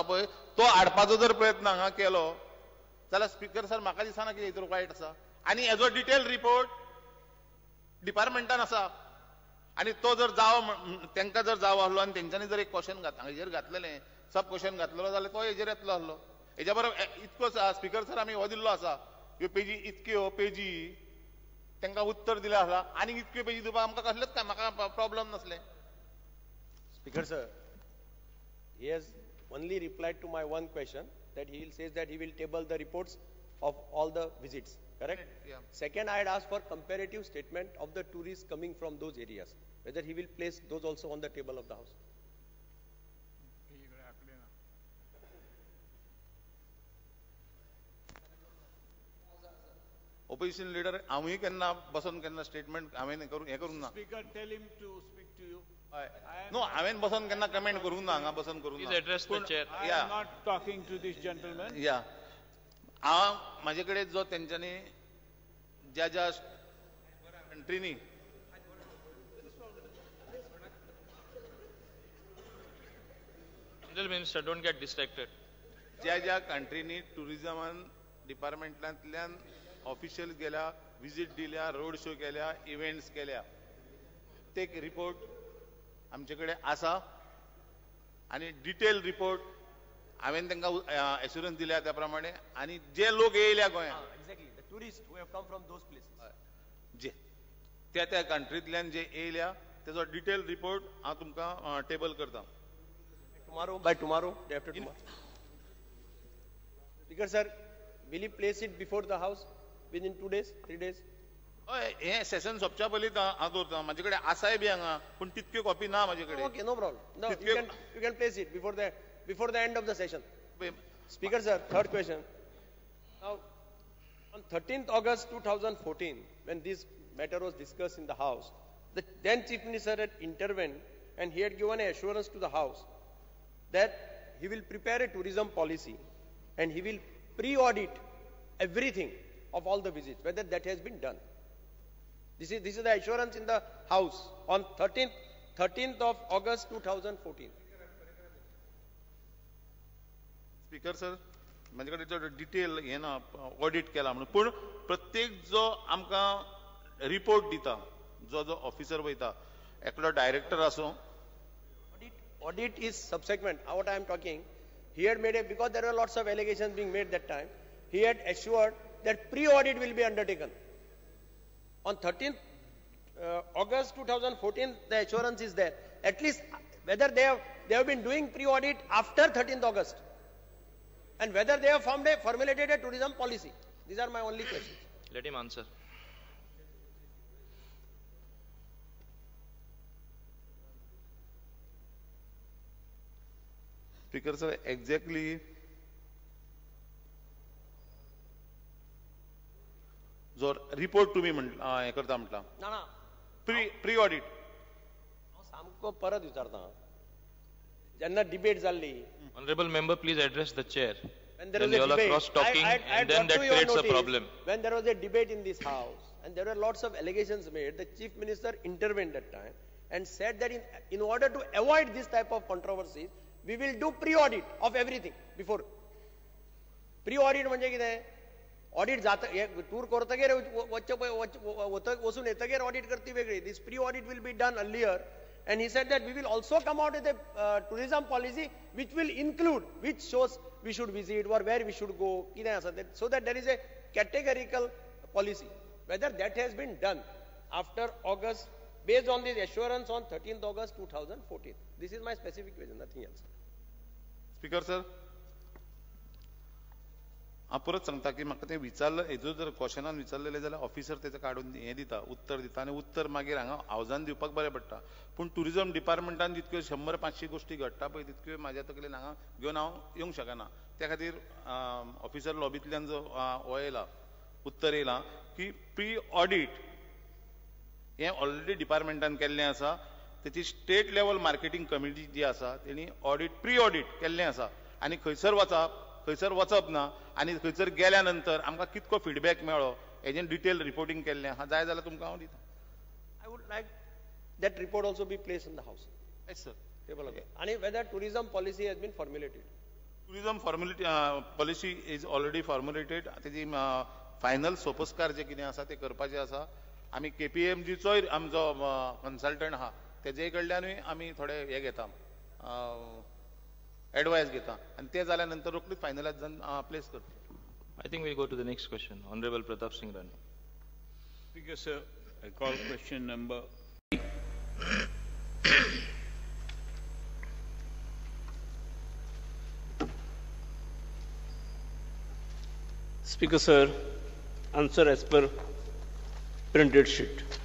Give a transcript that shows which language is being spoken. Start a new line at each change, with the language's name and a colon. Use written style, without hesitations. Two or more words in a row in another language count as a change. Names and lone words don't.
Konkani: पळय तो हाडपाचो जर प्रयत्न हांगा केलो जाल्यार
English: Speaker sir
Konkani: म्हाका दिसना की हेतूर वायट आसा आनी हेजो
English: detail report
Konkani: डिपार्टमेंटान आसा आनी तो जर तांकां जर जावो आसलो आनी तेंच्यांनी जर एक क्वेश्चन हाजेर घातलेलें
English: sub question
Konkani: घातलेलो जाल्यार तो हेजेर येतलो आसलो हेच्या बरोबर इतको
English: Speaker sir
Konkani: आमी हो दिल्लो आसा ह्यो पेजी इतक्यो पेजी तांकां उत्तर दिलें आसा आनी इतक्यो पेजी दिवपाक आमकां कसलेच काय म्हाका प्रॉब्लम नसलें
English: Speaker sir, he has only replied to my one question that he says that he will table the reports of all the visits, correct? Yeah. Second, I had asked for comparative statement of the tourists coming from those areas, whether he will place those also on the table of the house. Opposition leader,
Konkani: हांवूय केन्ना बसून केन्ना स्टेटमेंट हांवें हें करूंक ना
English: Speaker, tell him to speak to you.
Konkani: नो हांवें बसून केन्ना कमेंट करूंक ना हांगा बसून करूंक
English: Please
Konkani: ना
English: address the chair. I am not talking to this gentleman.
Konkani: या हांव म्हाजे कडेन जो तेंच्यांनी ज्या ज्या कंट्रीनी
English: Honorable Minister, don't get distracted.
Konkani: ज्या ज्या कंट्रीनी टुरिझमान डिपार्टमेंटांतल्यान ऑफिशियल गेल्या विजीट दिल्या
English: road show
Konkani: केल्या इव्हेंट्स केल्या ते रिपोर्ट आमचे कडेन आसा आनी
English: detail report
Konkani: हांवें तांकां एश्युरन्स दिल्या त्या प्रमाणे आनी जे लोक येयल्या गोंयांत
English: Exactly, the tourists who have come from those places.
Konkani: जे त्या कंट्रींतल्यान जे येयल्या तेजो
English: detail report
Konkani: हांव तुमकां टेबल करता
English: By tomorrow, day after tomorrow. Speaker sir, will you place it before the house within 2 days, 3 days?
Konkani: हय हें सेशन सोंपच्या पयलींच हांव दवरता म्हाजे कडेन आसाय बी हांगा पूण तितक्यो कॉपी ना म्हाजे कडेन
English: Okay, no problem. No, you can place it before the end of the session.
Konkani: पळय,
English: Speaker sir, third question. Now, on 13th August 2014, when this matter was discussed in the House, the then Chief Minister had intervened and he had given an assurance to the House that he will prepare a tourism policy and he will pre-audit everything of all the visits, whether that has been done. This is the assurance in the House on 13th of August 2014. Speaker sir
Konkani: माझे कडेन डिटेल हे ना ऑडिट केला म्हणून पूण प्रत्येक जो आमकां रिपोर्ट दिता जो ऑफिसर वयता एकलो डायरेक्टर आसूं
English: Audit is subsequent. What I am talking, he had made because there were lots of allegations being made that time, he had assured that pre-audit will be undertaken. On 13th August 2014, the assurance is there. At least whether they have been doing pre-audit after 13th August and whether they have formulated a tourism policy. These are my only questions. Let him answer. Speaker sir exactly
Konkani: जो रिपोर्ट तुम्ही हे करता म्हटला ना
English: pre audit
Konkani: सामको परत विचारता जेन्ना डिबेट जाल्ली.
English: Honorable member, please address the chair. When there Then was you a all are debate, cross-talking, and then brought that to your creates a notice, problem. When there was a debate in this house and there were lots of allegations made, the chief minister intervened that time and said that in order to avoid this type of controversies, we will do pre-audit of everything before.
Konkani: Pre-audit म्हणजे कितें? Audit जाता टूर करतकीर वचून येतकीर audit करती वेगळी.
English: This pre-audit will be done earlier. And he said that we will also come out with a tourism policy which will include which shows we should visit or where we should go, so that there is a categorical policy. Whether that has been done after August, based on this assurance on 13th August 2014. This is my specific question, nothing else. Speaker sir
Konkani: हांव परत सांगता की म्हाका तें विचारलं हेजो जर क्वेश्चनान विचारलेले जाल्यार ऑफिसर तेचं काडून हें दिता उत्तर दिता आनी उत्तर मागीर हांगा हावजान दिवपाक बरें पडटा. पूण टुरिजम डिपार्टमेंटान जितक्यो 100-500 गोश्टी घडटा पळय तितक्यो म्हाज्या तकलेन हांगा घेवन हांव येवंक शकना. त्या खातीर ऑफिसर लॉबींतल्यान जो हो येयला उत्तर येयलां की
English: pre audit
Konkani: हें ऑलरेडी डिपार्टमेंटान केल्लें आसा. तेची
English: state level marketing committee
Konkani: जी आसा तेणी
English: audit pre audit
Konkani: केल्लें आसा आनी खंयसर वचप ना आनी खंयसर गेल्या नंतर आमकां कितको फीडबॅक मेळ्ळो हेजें
English: detail reporting
Konkani: केल्लें आहा. जाय जाल्यार तुमकां हांव दिता.
English: I would like that report also be placed in the house. yes sir. Table again. And whether tourism policy has been formulated. tourism policy is already formulated.
Konkani: तेजी फायनल सोपस्कार जे कितें आसा ते करपाचें आसा. आमी KPMGचोय आमचो कन्सल्टंट आहा तेजे कडल्यानूय आमी थोडे हे घेता एडवायस घेता आनी ते जाल्या नंतर रोखडीच फायनलायज जावन प्लेस करता.
English: I think we'll go to the next question. Honorable Pratap Singh Rani. Speaker, sir, I call question number. Speaker, sir, answer as per printed sheet.